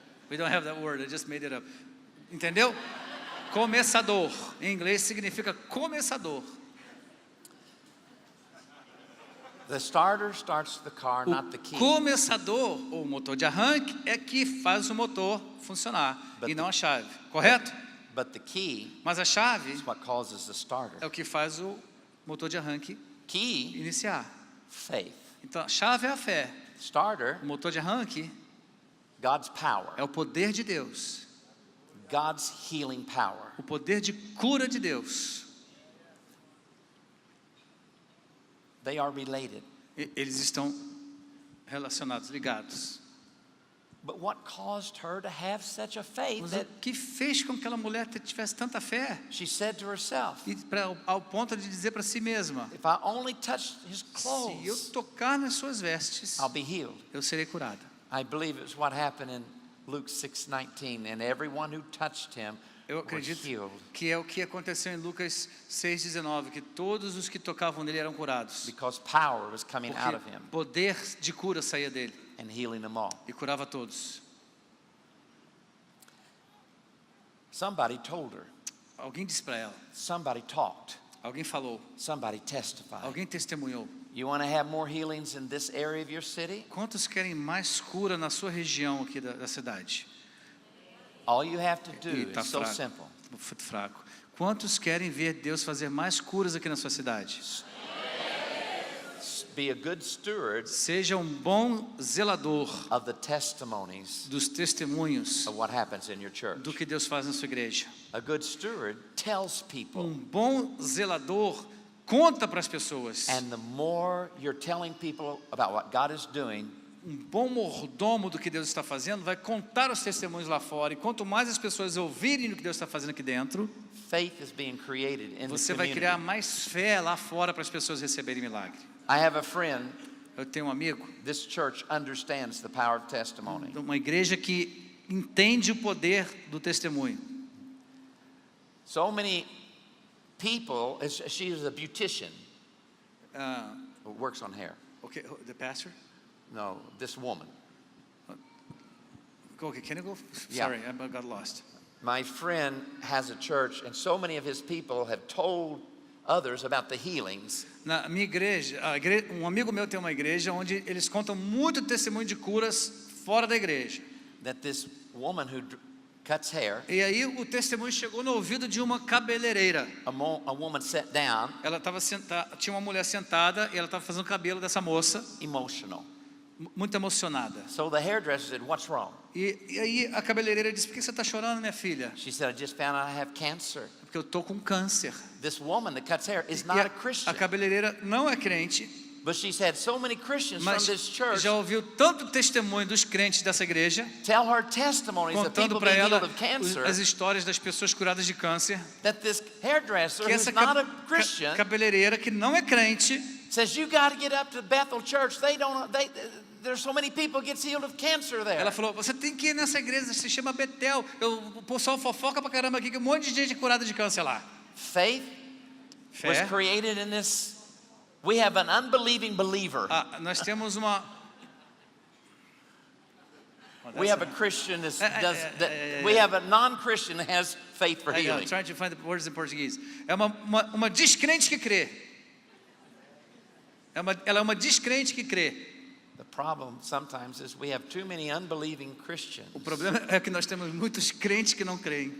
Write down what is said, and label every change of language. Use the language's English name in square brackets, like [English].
[English] We don't have that word, I just made it up. [Portuguese] Entendeu? Começador. Em inglês significa começador. [English] The starter starts the car, not the [Portuguese] O [English] key. [Portuguese] começador, ou motor de arranque, é que faz o motor funcionar [English] But [Portuguese] e não a chave. Correto? [English] But the key [Portuguese] Mas a chave [English] is what causes the starter. [Portuguese] é o que faz o motor de arranque [English] Key, [Portuguese] iniciar. [English] faith. [Portuguese] Então a chave é a fé. [English] Starter, [Portuguese] O motor de arranque [English] God's power. [Portuguese] é o poder de Deus. [English] God's healing power. [Portuguese] O poder de cura de Deus. [English] They are related. [Portuguese] Eles estão relacionados, ligados. [English] But what caused her to have such a faith [Portuguese] Mas [English] that [Portuguese] o que fez com que aquela mulher tivesse tanta fé? [English] she said to herself, [Portuguese] E ao ponto de dizer para si mesma: [English] if I only touch his [Portuguese] se eu [English] clothes, [Portuguese] tocar nas suas vestes, [English] I'll be healed. [Portuguese] eu serei curada. [English] I believe it's what happened in Luke 6:19, and everyone who touched him [Portuguese] Eu [English] was [Portuguese] acredito [English] healed [Portuguese] que é o que aconteceu em Lucas 6,19, que todos os que tocavam nele eram curados. [English] because power was coming out of [Portuguese] Porque [English] him [Portuguese] poder de cura saía dele [English] and healing them all. [Portuguese] e curava todos. [English] Somebody told her, [Portuguese] Alguém disse para ela, [English] somebody talked, [Portuguese] alguém falou, [English] somebody testified. [Portuguese] alguém testemunhou. [English] You want to have more healings in this area of your city? [Portuguese] Quantos querem mais cura na sua região aqui da cidade? [English] All you have to [Portuguese] E [English] do [Portuguese] tá is so fraco. [English] simple. [Portuguese] Fraco. Quantos querem ver Deus fazer mais curas aqui na sua cidade? [English] Be a good steward [Portuguese] Seja um bom zelador [English] of the testimonies [Portuguese] dos testemunhos [English] of what happens in your church. [Portuguese] do que Deus faz na sua igreja. [English] A good steward tells people, [Portuguese] Um bom zelador conta para as pessoas. [English] and the more you're telling people about what God is doing, [Portuguese] Um bom mordomo do que Deus está fazendo vai contar os testemunhos lá fora. E quanto mais as pessoas ouvirem o que Deus está fazendo aqui dentro, [English] faith is being created in the [Portuguese] você vai [English] community. [Portuguese] criar mais fé lá fora para as pessoas receberem milagre. [English] I have a friend. [Portuguese] Eu tenho um amigo, [English] This church understands the power of testimony. [Portuguese] uma igreja que entende o poder do testemunho. [English] So many people, she is a beautician who works on hair. Okay, the pastor? No, this woman. Okay, can you go? Yeah. Sorry, I got lost. My friend has a church, and so many of his people have told others about the healings. [Portuguese] Na minha igreja, um amigo meu tem uma igreja onde eles contam muito testemunho de curas fora da igreja. [English] That this woman who cuts hair, [Portuguese] E aí o testemunho chegou no ouvido de uma cabeleireira. [English] a woman sat down, [Portuguese] Ela estava sentada, tinha uma mulher sentada e ela estava fazendo o cabelo dessa moça, [English] emotional. [Portuguese] muito emocionada. [English] So the hairdresser said, "What's wrong?" [Portuguese] E aí a cabeleireira disse: "Por que você está chorando, minha filha?" [English] She said, "I just found out I have cancer." [Portuguese] Porque eu tô com câncer. [English] This woman that cuts hair is [Portuguese] E [English] not a [Portuguese] a [English] Christian. [Portuguese] cabeleireira não é crente, [English] But she's had so many Christians from [Portuguese] mas [English] this church [Portuguese] já ouviu tanto testemunho dos crentes dessa igreja, [English] tell her testimonies of [Portuguese] contando [English] people [Portuguese] para [English] being [Portuguese] ela [English] healed of cancer, [Portuguese] as histórias das pessoas curadas de câncer, [English] that this hairdresser, [Portuguese] que [English] who's [Portuguese] essa [English] not a Christian, [Portuguese] cabeleireira que não é crente [English] says, "You got to get up to Bethel Church. There's so many people gets healed of cancer there." [Portuguese] ela falou: "Você tem que ir nessa igreja, se chama Betel. O pessoal fofoca pra caramba aqui, que um monte de gente é curada de câncer lá." [English] Faith was [Portuguese] Fé. [English] created in this. We have an unbelieving believer. [Portuguese] Nós temos uma. [English] We have a Christian we have a non-Christian that has faith for I'm healing. trying to find the words in português. [Portuguese] É uma descrente que crê. Ela é uma descrente que crê. [English] The problem sometimes is we have too many unbelieving Christians. [Portuguese] O problema é que nós temos muitos crentes que não creem.